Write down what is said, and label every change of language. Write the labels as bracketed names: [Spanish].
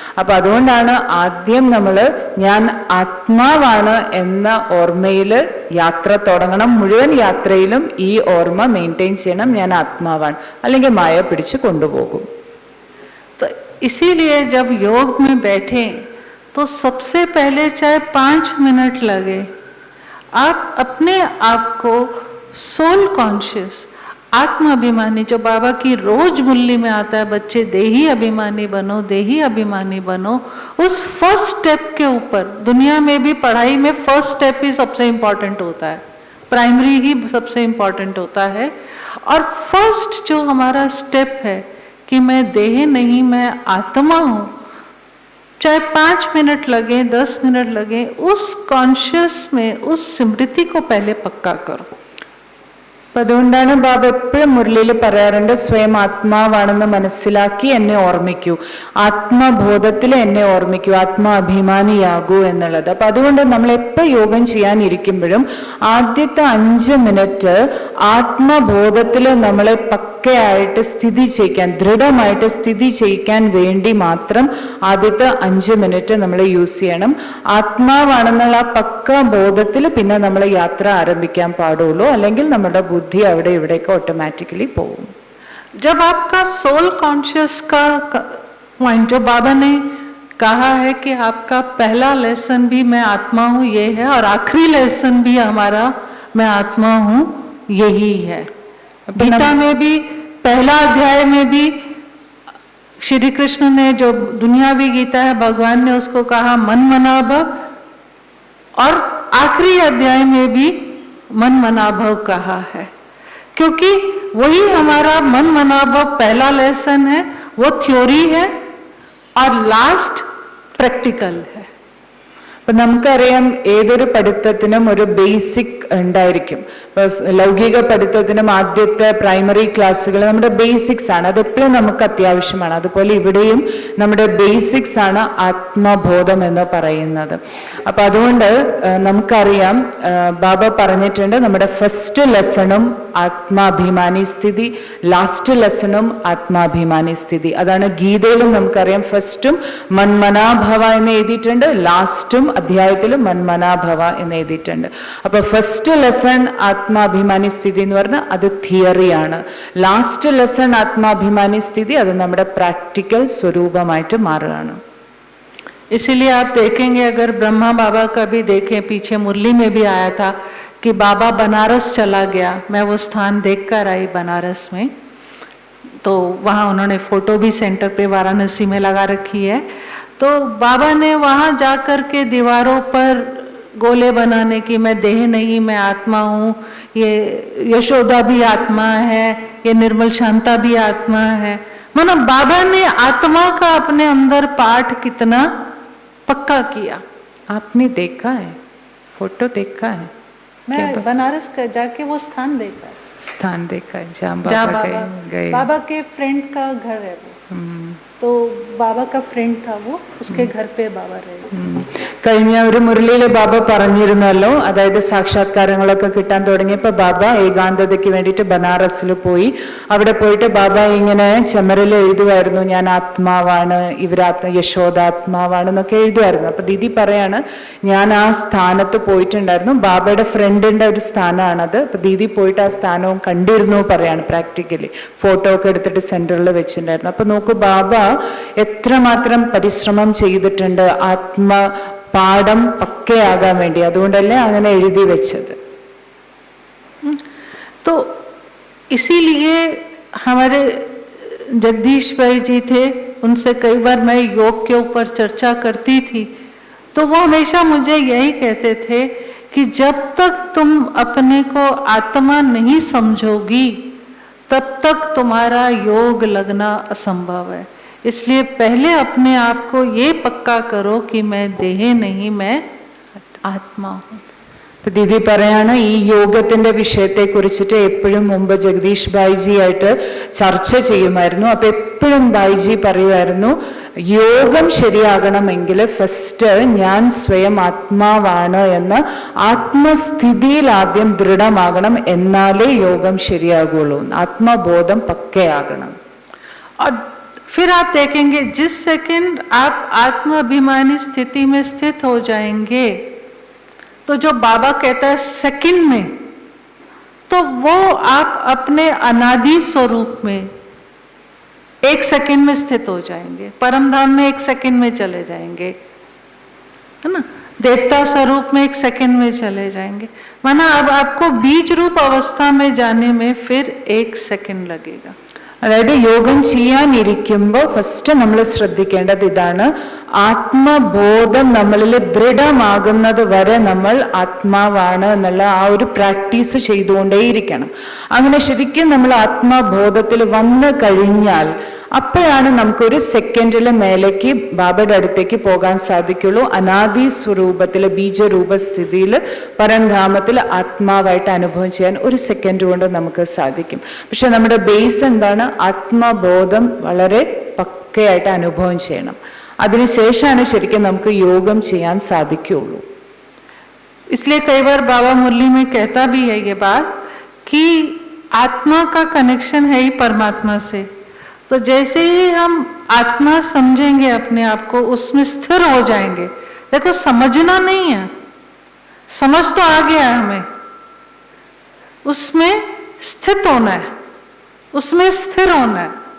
[Malayalam] അപ്പൊ അതുകൊണ്ടാണ് ആദ്യം നമ്മൾ ഞാൻ ആത്മാവാണ് എന്ന ഓർമ്മയിൽ യാത്ര തുടങ്ങണം. മുഴുവൻ യാത്രയിലും ഈ ഓർമ്മ മെയിൻറ്റെയിൻ ചെയ്യണം, ഞാൻ ആത്മാവാണ്, അല്ലെങ്കിൽ മായ പിടിച്ചു കൊണ്ടുപോകും. [Hindi] तो इसीलिए जब योग में बैठे तो सबसे पहले चाहे 5 मिनट लगे, आप अपने आप को सोल कॉन्शियस, आत्म अभिमानी, जो बाबा की रोज मुरली में आता है, बच्चे देही अभिमानी बनो, देही अभिमानी बनो, उस फर्स्ट स्टेप के ऊपर, दुनिया में भी पढ़ाई में फर्स्ट स्टेप ही सबसे इम्पोर्टेंट होता है, प्राइमरी ही सबसे इम्पोर्टेंट होता है। और फर्स्ट जो हमारा स्टेप है कि मैं देह नहीं, मैं आत्मा हूँ, चाहे 5 मिनट लगे, 10 मिनट लगे, उस कॉन्शियस में उस स्मृति को पहले पक्का करो। [Malayalam] അപ്പൊ അതുകൊണ്ടാണ് ബാബ എപ്പോഴും മുരളിയിൽ പറയാറുണ്ട്, സ്വയം ആത്മാവാണെന്ന് മനസ്സിലാക്കി എന്നെ ഓർമ്മിക്കൂ, ആത്മബോധത്തിൽ എന്നെ ഓർമ്മിക്കൂ, ആത്മാഭിമാനിയാകൂ എന്നുള്ളത്. അപ്പൊ അതുകൊണ്ട് നമ്മൾ എപ്പോൾ യോഗം ചെയ്യാനിരിക്കുമ്പോഴും ആദ്യത്തെ 5 മിനിറ്റ് ആത്മബോധത്തിൽ നമ്മളെ പക്കയായിട്ട് സ്ഥിതി ചെയ്യിക്കാൻ, ദൃഢമായിട്ട് സ്ഥിതി ചെയ്യിക്കാൻ വേണ്ടി മാത്രം ആദ്യത്തെ 5 മിനിറ്റ് നമ്മൾ യൂസ് ചെയ്യണം. ആത്മാവാണെന്നുള്ള ആ പക്ക ബോധത്തിൽ പിന്നെ നമ്മൾ യാത്ര ആരംഭിക്കാൻ പാടുള്ളൂ, അല്ലെങ്കിൽ നമ്മുടെ बुद्धि അവിടെ ഇവിടേക്ക് ഓട്ടോമാറ്റിക്കലി പോകും. [Hindi] जब आपका सोल कॉन्शियस का पॉइंट, जो बाबा ने कहा है कि आपका पहला लेसन भी मैं आत्मा हूँ ये है, और आखिरी लेसन भी हमारा मैं आत्मा हूँ यही है। गीता में भी पहला अध्याय में भी श्री कृष्ण ने, जो दुनियावी गीता है, भगवान ने उसको कहा मन मना भव, और आखिरी अध्याय में भी मन मनाभव कहा है, क्योंकि वही हमारा मन मनाभव पहला लेसन है, वो थ्योरी है, और लास्ट प्रैक्टिकल है. [Malayalam] അപ്പൊ നമുക്കറിയാം ഏതൊരു പഠിത്തത്തിനും ഒരു ബേസിക് ഉണ്ടായിരിക്കും. ഇപ്പൊ ലൗകിക പഠിത്തത്തിനും ആദ്യത്തെ പ്രൈമറി ക്ലാസ്സുകൾ നമ്മുടെ ബേസിക്സ് ആണ്, അതെപ്പോഴും നമുക്ക് അത്യാവശ്യമാണ്. അതുപോലെ ഇവിടെയും നമ്മുടെ ബേസിക്സ് ആണ് ആത്മബോധം എന്ന് പറയുന്നത്. അപ്പൊ അതുകൊണ്ട് നമുക്കറിയാം, ബാബ പറഞ്ഞിട്ടുണ്ട് നമ്മുടെ ഫസ്റ്റ് ലെസണും ആത്മാഭിമാനി സ്ഥിതി, ലാസ്റ്റ് ലെസണും ആത്മാഭിമാനി സ്ഥിതി. അതാണ് ഗീതയിലും നമുക്കറിയാം, ഫസ്റ്റും മന്മനാഭവ എന്ന് എഴുതിയിട്ടുണ്ട്, ലാസ്റ്റും അധ്യായത്തിലും മന്മനാഭവ എന്ന് എഴുതിയിട്ടുണ്ട്. അപ്പൊ ഫസ്റ്റ് ലെസൺ ആത്മാഭിമാനി സ്ഥിതി എന്ന് പറഞ്ഞാൽ അത് തിയറിയാണ്. ലാസ്റ്റ് ലെസൺ ആത്മാഭിമാനി സ്ഥിതി അത് നമ്മുടെ പ്രാക്ടിക്കൽ സ്വരൂപമായിട്ട് മാറുകയാണ്. [Hindi] इसीलिए आप देखेंगे, अगर ब्रह्मा बाबा का भी देखें, पीछे मुरली में भी आया था कि बाबा बनारस चला गया, मैं वो स्थान देखकर आई बनारस में, तो वहाँ उन्होंने फोटो भी सेंटर पे वाराणसी में लगा रखी है। तो बाबा ने वहाँ जाकर के दीवारों पर गोले बनाने की, मैं देह नहीं मैं आत्मा हूँ, ये यशोदा भी आत्मा है, ये निर्मल शांता भी आत्मा है, मानो बाबा ने आत्मा का अपने अंदर पाठ कितना पक्का किया। आपने देखा है, फोटो देखा है? मैं बनारस जाके वो स्थान देखा है, स्थान देखा है जहाँ जहाँ बाबा गए। बाबा के फ्रेंड का घर है वो, तो बाबा का फ्रेंड था वो, उसके घर पे बाबा रहे। [Malayalam] കഴിഞ്ഞ ഒരു മുരളിയിലെ ബാബ പറഞ്ഞിരുന്നല്ലോ, അതായത് സാക്ഷാത്കാരങ്ങളൊക്കെ കിട്ടാൻ തുടങ്ങിയപ്പോൾ ബാബ ഏകാന്തതയ്ക്ക് വേണ്ടിയിട്ട് ബനാറസിൽ പോയി. അവിടെ പോയിട്ട് ബാബ ഇങ്ങനെ ചുമരിൽ എഴുതുമായിരുന്നു, ഞാൻ ആത്മാവാണ്, യശോദാത്മാവാണ് എന്നൊക്കെ എഴുതുമായിരുന്നു. അപ്പൊ ദീദി പറയാണ്, ഞാൻ ആ സ്ഥാനത്ത് പോയിട്ടുണ്ടായിരുന്നു, ബാബയുടെ ഫ്രണ്ടിന്റെ ഒരു സ്ഥാനമാണത്. അപ്പൊ ദീദി പോയിട്ട് ആ സ്ഥാനവും കണ്ടിരുന്നു പറയാണ്, പ്രാക്ടിക്കലി ഫോട്ടോ ഒക്കെ എടുത്തിട്ട് സെന്ററിൽ വെച്ചിട്ടുണ്ടായിരുന്നു. അപ്പൊ നോക്കൂ, ബാബ എത്രമാത്രം പരിശ്രമം ചെയ്തിട്ടുണ്ട് പാഠം പക്കയാകാൻ വേണ്ടി. അതുകൊണ്ടല്ലേ അങ്ങനെ എഴുതി വെച്ചത്. [Hindi] तो इसीलिए हमारे जगदीश भाई जी थे, उनसे कई बार मैं योग के ऊपर चर्चा करती थी, तो वो हमेशा मुझे यही कहते थे कि जब तक तुम अपने को आत्मा नहीं समझोगी तब तक तुम्हारा योग लगना असंभव है। इसलिए पहले अपने आप को ये पक्का करो कि मैं देह नहीं, मैं आत्मा हूँ. [Malayalam] ദീദി പറയാണ്, ഈ യോഗത്തിന്റെ വിഷയത്തെ കുറിച്ചിട്ട് എപ്പോഴും മുമ്പ് ജഗദീഷ് ഭായിജി ആയിട്ട് ചർച്ച ചെയ്യുമായിരുന്നു. അപ്പൊ എപ്പോഴും ഭായിജി പറയുമായിരുന്നു, യോഗം ശരിയാകണമെങ്കിൽ ഫസ്റ്റ് ഞാൻ സ്വയം ആത്മാവാണ് എന്ന ആത്മസ്ഥിതിയിൽ ആദ്യം ദൃഢമാകണം, എന്നാലേ യോഗം ശരിയാകുള്ളൂ. ആത്മബോധം പക്കയാകണം. [Hindi] फिर आप देखेंगे जिस सेकंड आप आत्माभिमानी स्थिति में स्थित हो जाएंगे, तो जो बाबा कहता है सेकंड में, तो वो आप अपने अनादि स्वरूप में 1 सेकंड में स्थित हो जाएंगे, परम धाम में 1 सेकंड में चले जाएंगे, है ना, देवता स्वरूप में 1 सेकंड में चले जाएंगे. माना अब आपको बीज रूप अवस्था में जाने में फिर 1 सेकंड लगेगा. [Malayalam] അതായത് യോഗം ചെയ്യാനിരിക്കുമ്പോൾ ഫസ്റ്റ് നമ്മൾ ശ്രദ്ധിക്കേണ്ടത് ഇതാണ്, ആത്മബോധം നമ്മളിൽ ദൃഢമാകുന്നത് വരെ നമ്മൾ ആത്മാവാണ് എന്നുള്ള ആ ഒരു പ്രാക്ടീസ് ചെയ്തുകൊണ്ടേയിരിക്കണം. അങ്ങനെ ശരിക്കും നമ്മൾ ആത്മബോധത്തിൽ വന്നു കഴിഞ്ഞാൽ അപ്പോഴാണ് നമുക്കൊരു സെക്കൻഡിൽ മേലേക്ക് ബാബയുടെ അടുത്തേക്ക് പോകാൻ സാധിക്കുള്ളൂ. അനാദി സ്വരൂപത്തിൽ ബീജരൂപ സ്ഥിതിയിൽ പരംധാമത്തിൽ ആത്മാവായിട്ട് അനുഭവം ചെയ്യാൻ 1 സെക്കൻഡ് കൊണ്ട് നമുക്ക് സാധിക്കും. പക്ഷെ നമ്മുടെ ബേസ് എന്താണ്? ആത്മബോധം വളരെ പക്കയായിട്ട് അനുഭവം ചെയ്യണം. അതിനുശേഷമാണ് ശരിക്കും നമുക്ക് യോഗം ചെയ്യാൻ സാധിക്കുള്ളൂ. [Hindi] इसलिए कई बार बाबा मुरली में कहता भी है ये बात कि आत्मा का कनेक्शन है ही परमात्मा से. तो जैसे ही हम आत्मा समझेंगे अपने आप को, उसमें स्थिर हो जाएंगे. देखो, समझना नहीं है, समझ तो आ गया है हमें, उसमें स्थित होना है, उसमें स्थिर होना है.